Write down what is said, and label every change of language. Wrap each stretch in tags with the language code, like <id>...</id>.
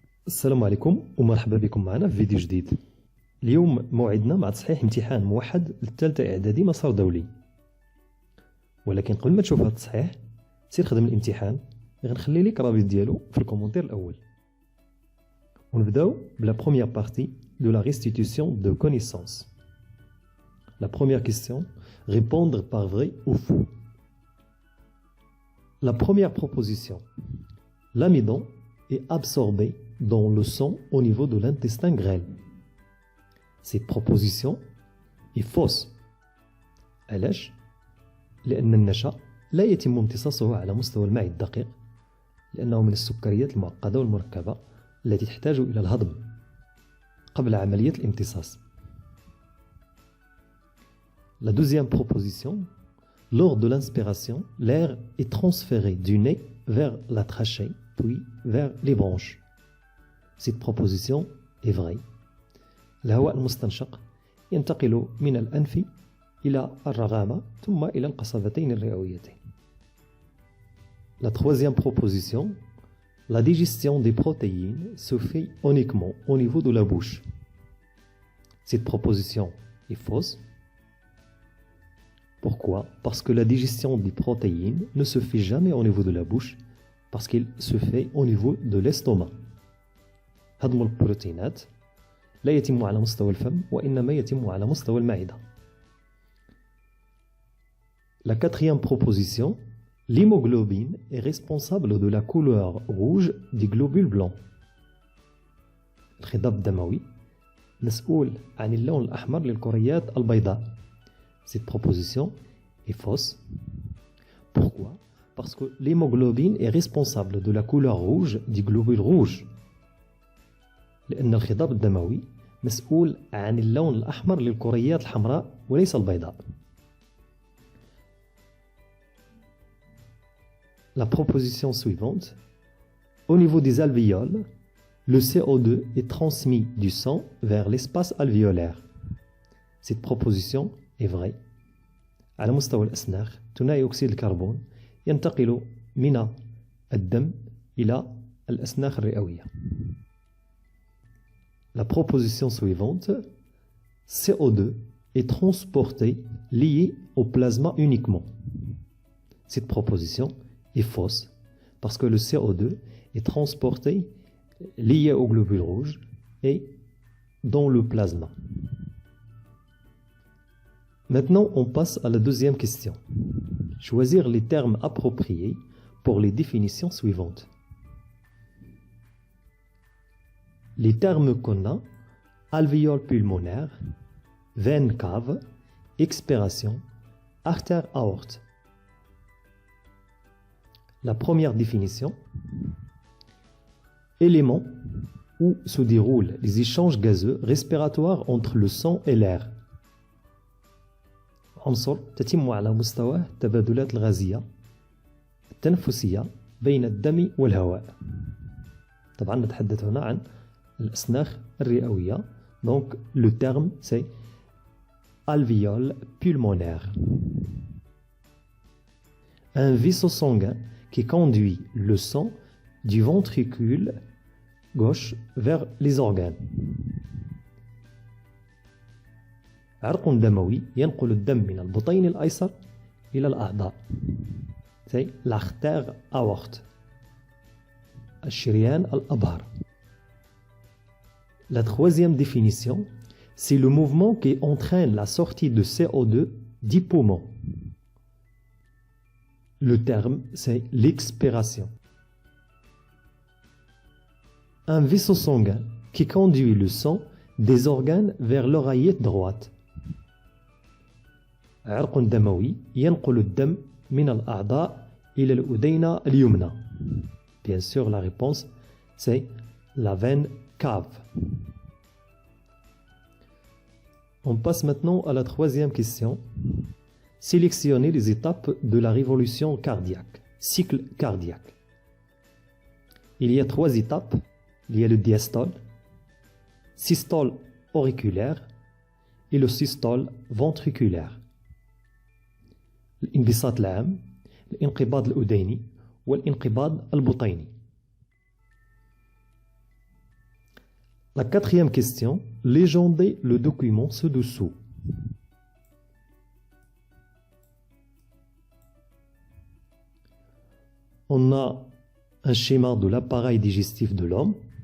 <ar>السلام عليكم ومرحبا بكم معنا في فيديو جديد. اليوم موعدنا مع تصحيح امتحان موحد للثالثة إعدادي مسار دولي. ولكن قبل ما تشوف هذا التصحيح سير خدم الامتحان اللي غنخلي لك رابط ديالو في الكومنتير الأول. ونبداو</ar> <fr>بلا بروميير بارتي de la restitution de connaissances. La première question, répondre par vrai ou faux. La première proposition, l'amidon est absorbé dans le sang au niveau de l'intestin grêle. Cette proposition est fausse.</fr> <ar>علاش؟ لأن النشا لا يتم امتصاصه على مستوى المعي الدقيق لأنه من السكريات المعقدة والمركبة التي تحتاج إلى الهضم قبل عملية الامتصاص.</ar> <fr>La deuxième proposition, lors de l'inspiration, l'air est transféré du nez vers la trachée, puis vers les bronches. Cette proposition est vraie.</fr> <ar>الهواء المستنشق ينتقل من الأنف إلى الرغامة ثم إلى القصبتين الرئويتين.</ar> <fr>La troisième proposition, la digestion des protéines se fait uniquement au niveau de la bouche. Cette proposition est fausse. Pourquoi? Parce que la digestion des protéines ne se fait jamais au niveau de la bouche, parce qu'il se fait au niveau de l'estomac.</fr> <ar>هضم البروتينات لا يتم على مستوى الفم وإنما يتم على مستوى المعدة.</ar> <fr>La quatrième proposition, l'hémoglobine est responsable de la couleur rouge des globules blancs.</fr> <ar>الخضاب الدموي مسؤول عن اللون الأحمر للكريات البيضاء.</ar> <fr>Cette proposition est fausse. Pourquoi? Parce que l'hémoglobine est responsable de la couleur rouge des globules rouges.</fr> <ar>لأن الخضاب الدموي مسؤول عن اللون الأحمر للكريات الحمراء وليس البيضاء.</ar> <fr>La proposition suivante, au niveau des alvéoles, le CO2 est transmis du sang vers l'espace alvéolaire. Cette proposition est vraie.</fr> <ar>على مستوى الأسناخ ثنائي أكسيد الكربون ينتقل من الدم إلى الأسناخ الرئوية.</ar> <fr>La proposition suivante, CO2 est transporté lié au plasma uniquement. Cette proposition est fausse parce que le CO2 est transporté lié aux globules rouges et dans le plasma. Maintenant, on passe à la deuxième question. Choisir les termes appropriés pour les définitions suivantes. Les termes qu'on a, alvéole pulmonaire, veine cave, expiration, artère aorte. La première définition, élément où se déroulent les échanges gazeux respiratoires entre le sang et l'air.</fr> <ar>عنصر تتم على مستوى التبادلات الغازية التنفسية بين الدم والهواء. طبعا نتحدث هنا عن الأسناخ الرئوية.</ar> <fr>Donc le terme c'est alvéole pulmonaire. Un vaisseau sanguin qui conduit le sang du ventricule gauche vers les organes.</fr> <ar>عرق دموي ينقل الدم من البطين الأيسر إلى الأعضاء.</ar> <fr>C'est l'artère aorte.</fr> <ar>الشريان الأبهر.</ar> <fr>La troisième définition, c'est le mouvement qui entraîne la sortie de CO2 du poumon. Le terme, c'est l'expiration. Un vaisseau sanguin qui conduit le sang des organes vers l'oreillette droite.</fr> <ar>عرق دموي ينقل الدم من الأعضاء إلى الأذينة اليمنى.</ar> <fr>Bien sûr, la réponse, c'est la veine cave. On passe maintenant à la troisième question. Sélectionnez les étapes de la révolution cardiaque, cycle cardiaque. Il y a trois étapes. Il y a le diastole, systole auriculaire et le systole ventriculaire.</fr> <ar>الانبساط العام، الانقباض الأذيني والانقباض البطيني.</ar> <fr>La quatrième question, légendez le document ci-dessous. On a un schéma de l'appareil digestif de l'homme.</fr>